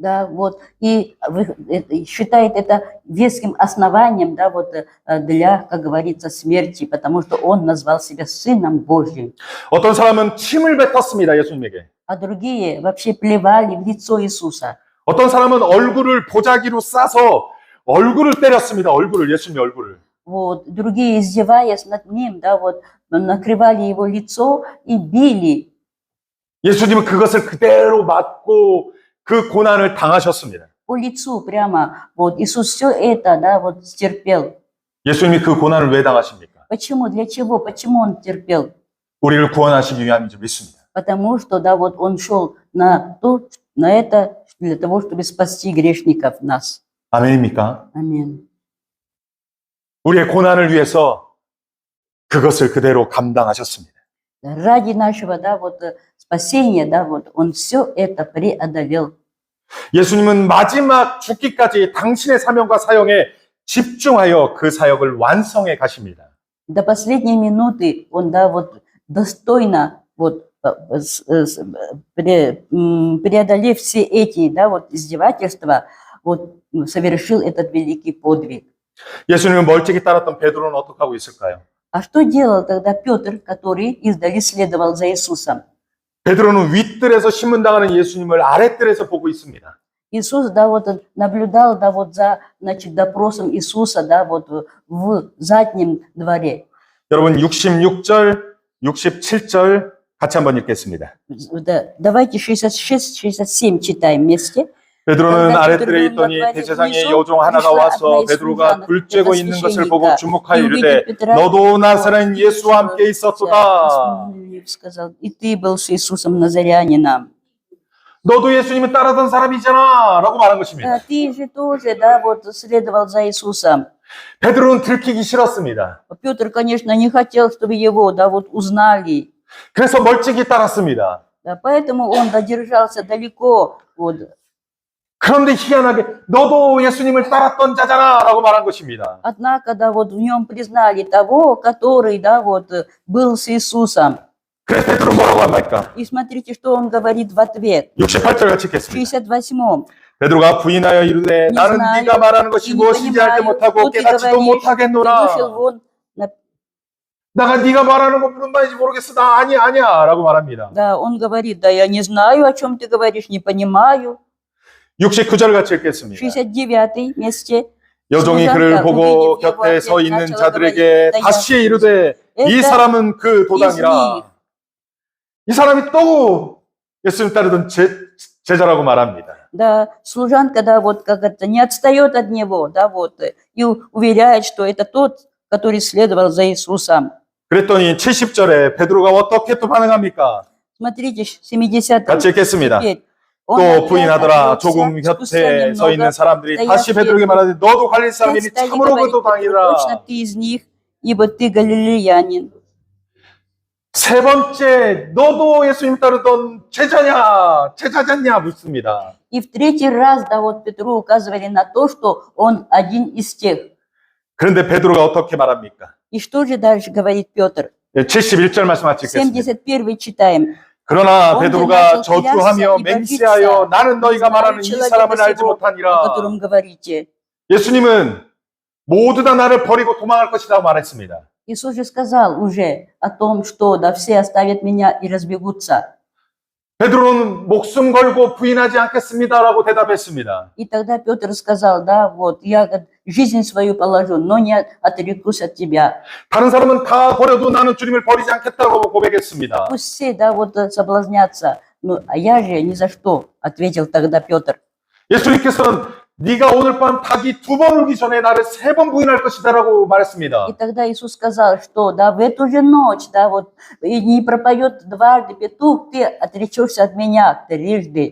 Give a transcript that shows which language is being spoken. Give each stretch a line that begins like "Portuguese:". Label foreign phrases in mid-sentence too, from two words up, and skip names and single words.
Russian: Да, вот, и считает это веским основанием, да, вот, для, как говорится, смерти, потому что он назвал себя Сыном Божьим.
Korean: 어떤 사람은 침을 뱉었습니다. 예수님에게.
Russian: А другие вообще плевали в лицо Иисуса.
Korean: 어떤 사람은 얼굴을 보자기로 싸서 얼굴을 때렸습니다. 얼굴을, 예수님의 얼굴을.
Russian: Вот, другие, издеваясь над ним, да, вот, накрывали его лицо и били.
Korean: 예수님은 그것을 그대로 맞고 그 고난을 당하셨습니다.
Russian: По лицу прямо, вот, Иисус все это, да, вот, терпел.
Korean: 예수님이 그 고난을 왜 당하십니까?
Russian: Почему, для чего, почему он терпел?
Korean: 우리를 구원하시기 위함인 줄 믿습니다.
Russian: Потому что, да, вот, он шел на это, для того, чтобы спасти грешников нас.
Korean: 아멘입니까?
Russian: Аминь.
Korean: 우리의 고난을 위해서 그것을 그대로 감당하셨습니다.
Russian: Ради нашего, да, вот, спасения, да, вот, он все это преодолел.
Korean: 예수님은 마지막 죽기까지 당신의 사명과 사역에 집중하여 그 사역을 완성해 가십니다.
Russian: До последней минуты он, да, вот, достойно, вот, преодолев все эти, да, вот, издевательства, вот, совершил этот великий подвиг.
Korean: 예수님은 멀찍이 따랐던 베드로는 어떻게 하고 있을까요?
Russian: А что делал тогда Петр, который издали следовал за Иисусом?
Korean: 베드로는 윗뜰에서 신문당하는 예수님을 아랫뜰에서 보고 있습니다.
Russian: Иисус, да, вот, наблюдал, да, вот, за, значит, допросом Иисуса, да, вот, в заднем дворе.
Korean: 여러분 66절, 67절 같이 한번 읽겠습니다.
Russian: Да, давайте 66-67 читаем вместе.
Korean: 베드로는 아랫뜰에 있더니 대제사장의 여종 하나가 와서 베드로가 불 쬐고 있는 것을 보고 주목하여 이르되 너도 나사렛 예수와 함께 있었도다.
Russian: Сказал, и ты был с Иисусом Назарянином.
Korean: 너도 예수님을 따르던 사람이잖아 라고 말한 것입니다.
Russian: Да, ты же тоже, да, вот, следовал за Иисусом.
Korean: 베드로는 들키기 싫었습니다.
Russian: Петр, конечно, не хотел, чтобы его, да, вот, узнали.
Korean: 그래서 멀찍이 따랐습니다.
Russian: Да, поэтому он додержался далеко, вот.
Korean: 그런데 희한하게 너도 예수님을 따랐던 자잖아 라고 말한 것입니다.
Russian: Однако, да, вот, в нем признали того, который, да, вот, был с Иисусом.
Korean: 그래서 베드로 뭐라고 합니까?
Russian: И смотрите, что он говорит в ответ.
Korean: 68절 같이 읽겠습니다.
Russian: 68-м.
Korean: 베드로가 부인하여 이르되 나는 네가 말하는 것이 무엇인지 알지 못하고 깨닫지도 못하겠노라. 나가 네가 말하는 거 무슨 말인지 모르겠어. 나 아니야 라고 말합니다.
Russian: Да, он говорит, да, я не знаю, о чем ты говоришь, не понимаю.
Korean: 69절 같이 읽겠습니다.
Russian: 69-й месте.
Korean: 여종이 그를 보고 곁에 서 있는 자들에게 다시 이르되 이 사람은 그 도당이라. 이 사람이 또 예수님 따르던 제자라고 말합니다.
Russian: Да, служанка, да, вот как это, не отстает от него, да, вот, и уверяет, что это тот, который следовал за Иисусом.
Korean: 그랬더니 70절에 베드로가 어떻게 또 반응합니까?
Russian: Смотрите, 70-й.
Korean: 같이 읽겠습니다. 또 부인하더라. 조금 곁에 서 있는 사람들이 다시 베드로에게 말하되 너도 갈릴 사람이니 참으로 그 도당이라.
Russian: Точно ты из них, ибо ты галилеянин.
Korean: 세 번째, 너도 예수님 따르던 제자냐 묻습니다.
Russian: И в третий раз, да, вот Петру указывали на то, что он один из тех.
Korean: 그런데 베드로가 어떻게 말합니까?
Russian: И что же дальше говорит Петр?
Korean: 71절 말씀 같이 읽겠습니다.
Russian: 71 читаем.
Korean: 그러나 베드로가 저주하며 맹세하여 나는 너희가 말하는 이 사람을 알지 못하니라.
Russian: О котором говорите.
Korean: 예수님은 모두 다 나를 버리고 도망할 것이라고 말했습니다.
Russian: Иисус же сказал уже о том, что да, все оставят меня и разбегутся.
Korean: 베드로는 목숨 걸고 부인하지 않겠습니다라고 대답했습니다.
Russian: И тогда Петр сказал, да, вот, я жизнь свою положу, но не отрекусь от тебя.
Korean: 다른 사람은 다 버려도 나는 주님을 버리지 않겠다고 고백했습니다.
Russian: Пусть все, да, вот, соблазнятся, а я же ни за что, ответил тогда Петр.
Korean: 예수님께서는 네가 오늘 밤 닭이 2번 울기 전에 나를 3번 부인할 것이다라고 말했습니다.
Russian: И тогда Иисус сказал, что да, в эту же ночь, да, вот, и не пропоет дважды петух, ты отречешься от меня трижды.